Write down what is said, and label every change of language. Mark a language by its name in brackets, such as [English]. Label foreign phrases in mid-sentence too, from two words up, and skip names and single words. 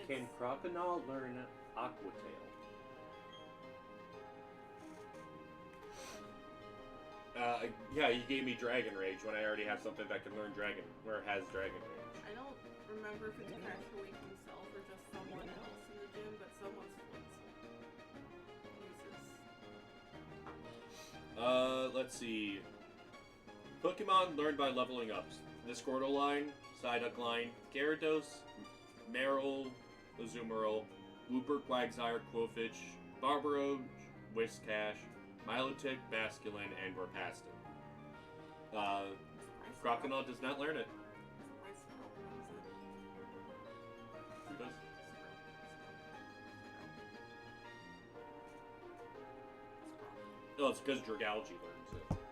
[English] Can Croconaw learn Aqua Tail? Yeah, you gave me Dragon Rage when I already have something that can learn Dragon, or has Dragon Rage. I don't remember if it's Crash Awake himself or just someone else in the gym, but someone's Floatzel uses. Let's see. Pokemon learned by leveling up. The Squirtle line, Psyduck line, Gyarados, Marill, Azumarill, Wooper, Quagsire, Quillfish, Barbaroge, Whiscash, Milotic, Basculin, and Warpaston. Croconaw does not learn it. Who does? Oh, it's because Dragalge learns it.